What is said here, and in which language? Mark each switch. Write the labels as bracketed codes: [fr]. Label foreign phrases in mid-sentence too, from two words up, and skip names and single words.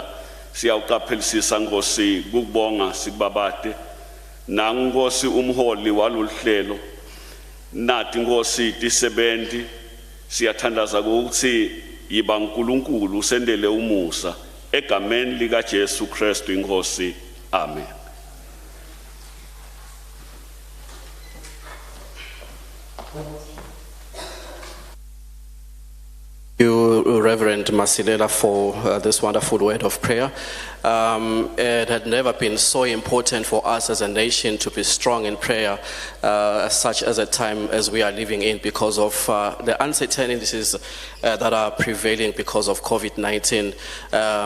[ss] Siyawuqaphelisisa Nkosi kukubonga sikubabate na Nkosi umholi waloluhlelo nathi Nkosi tisebenzi siyathandaza ukuthi yiba uNkulunkulu usendele umusa egameni lika Jesu Kristu inkosi. Amen. [en] You, Reverend Masilela, for this wonderful word of prayer. It had never been so important for us as a nation to be strong in prayer, such as a time as we are living in, because of the uncertainties that are prevailing because of COVID-19.